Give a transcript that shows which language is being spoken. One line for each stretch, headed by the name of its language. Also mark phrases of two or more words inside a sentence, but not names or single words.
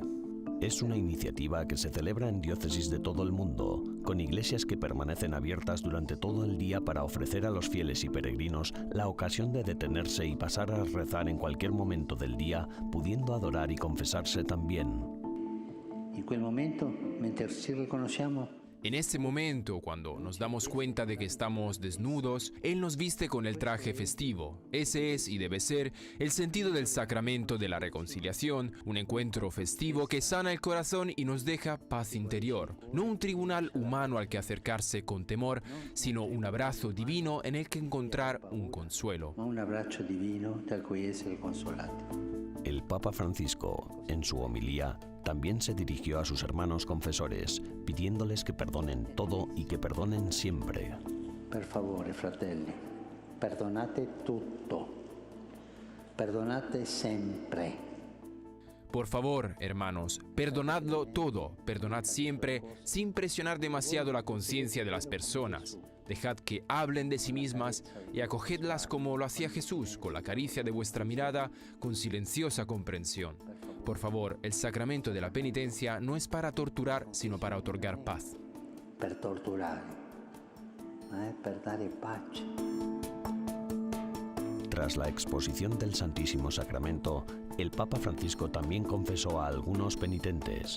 Spanish: Es una iniciativa que se celebra en diócesis de todo el mundo, con iglesias que permanecen abiertas durante todo el día para ofrecer a los fieles y peregrinos la ocasión de detenerse y pasar a rezar en cualquier momento del día, pudiendo adorar y confesarse también.
Italian: En quel momento, mientras ci riconosciamo,
Spanish: en este momento, cuando nos damos cuenta de que estamos desnudos, Él nos viste con el traje festivo. Ese es y debe ser el sentido del sacramento de la reconciliación, un encuentro festivo que sana el corazón y nos deja paz interior. No un tribunal humano al que acercarse con temor, sino un abrazo divino en el que encontrar un consuelo. Un abrazo divino
Italian: dal cui essere consolati.
Spanish: El Papa Francisco, en su homilía, también se dirigió a sus hermanos confesores, pidiéndoles que perdonen todo y que perdonen siempre.
Italian: Per favore, fratelli, perdonate tutto. Perdonate sempre.
Spanish: Por favor, hermanos, perdonadlo todo, perdonad siempre, sin presionar demasiado la conciencia de las personas. Dejad que hablen de sí mismas y acogedlas como lo hacía Jesús, con la caricia de vuestra mirada, con silenciosa comprensión. Por favor, el sacramento de la penitencia no es para torturar, sino para otorgar paz.
Italian: Per torturare, per dare pace.
Spanish: Tras la exposición del Santísimo Sacramento, el Papa Francisco también confesó a algunos penitentes.